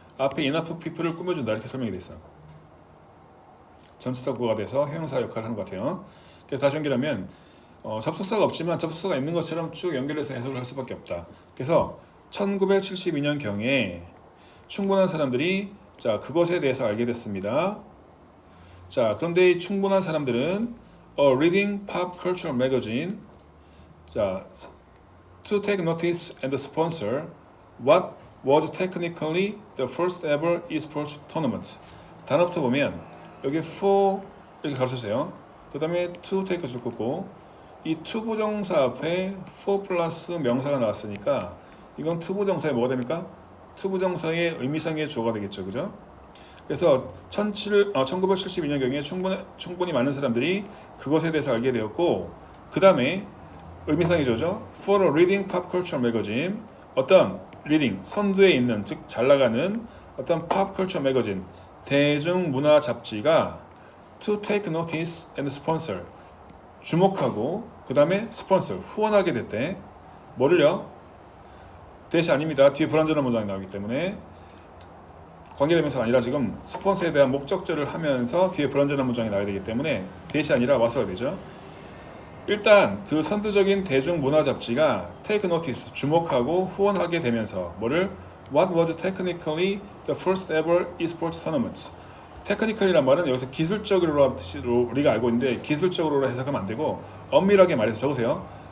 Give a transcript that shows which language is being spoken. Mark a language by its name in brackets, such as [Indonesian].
[Korean] 앞에 enough people을 꾸며준다 이렇게 설명이 돼 있어. 전치사구가 돼서 형용사 역할을 하는 것 같아요. 그래서 다시 연결하면 접속사가 없지만 접속사가 있는 것처럼 쭉 연결해서 해석을 할 수밖에 없다. 그래서 1972년경에 충분한 사람들이 자 그것에 대해서 알게 됐습니다. 자, 그런데 이 충분한 사람들은 [English] a reading pop culture magazine, 자, to take notice and sponsor what was technically the first ever esports tournament. [Korean] 단어부터 보면 여기 for 이렇게 가르쳐주세요. 그 다음에 to take 줄 거고, 이 to 부정사 앞에 for 플러스 명사가 나왔으니까 이건 to 부정사에 뭐가 됩니까? to 부정사의 의미상의 주어가 되겠죠, 그죠? 그래서 1972년경에 충분히 많은 사람들이 그것에 대해서 알게 되었고, 그 다음에 의미상의 주어죠. [English] For a reading pop culture magazine, 어떤 reading, [Korean] 선두에 있는, 즉 잘 나가는 어떤 [English] pop culture magazine, [Korean] 대중문화 잡지가 [English] to take notice and sponsor. [Korean] 주목하고 그 다음에 스폰서 후원하게 됐대. 뭐를요? 대시 아닙니다. 뒤에 불완전한 문장이 나오기 때문에 관계대명사가 아니라 지금 스폰서에 대한 목적절을 하면서 뒤에 불완전한 문장이 나와야 되기 때문에 대시 아니라 와서가 되죠. 일단 그 선두적인 대중문화 잡지가 take notice 주목하고 후원하게 되면서 뭐를 [English] What was technically the first ever esports tournament. [Korean] 테크니컬이란 말은 여기서 기술적으로 뜻으로 우리가 알고 있는데 기술적으로 해석하면 안 되고 엄밀하게 말해서 적으세요.